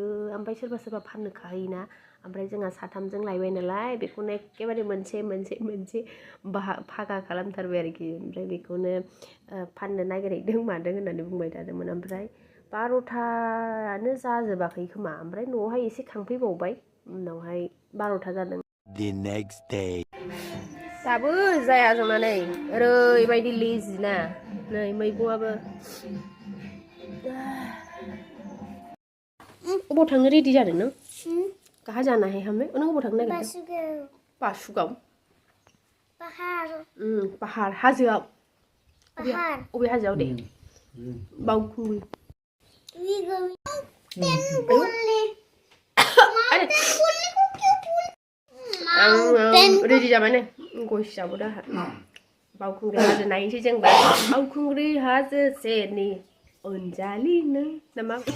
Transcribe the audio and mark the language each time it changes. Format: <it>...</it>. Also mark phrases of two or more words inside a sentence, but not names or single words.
<brx>ओमफ्राय सोरबा फाननो खाहैयोना ओमफ्राय जोंहा साथामजों लायबाय नालाय बेखौनो एखेबारे मोनसे फागा खालामथारबाय आरोखि ओमफ्राय बेखौनो फाननो नागिरहैदों मादों होननानै बुंबाय थादोंमोन ओमफ्राय 12थायानो जाजोबाखै खोमा ओमफ्राय न'आवहाय एसे खांफैबावबाय उनावहाय 12था जादों</brx> <en>the next day</en> <brx>दाबो जाया जोंना नै ओरैबायदि लेजि ना नै मैगंआबो अबाव थांनो रेडि जादों नों</brx> <hi>कहाँ जाना है हमें</hi> <brx>नों अबाव थांनो नागिरदों बासुगाव पहाड़ हाजोआव अबे हाजोआव दे बावखुंग्रि रेडि जाबाय नै गयसो जाबोदो आंहा बावखुंग्रि हाजो नायनोसै जोंबा बावखुंग्रि हाजो सेरनि अनजालि नों नामा</brx>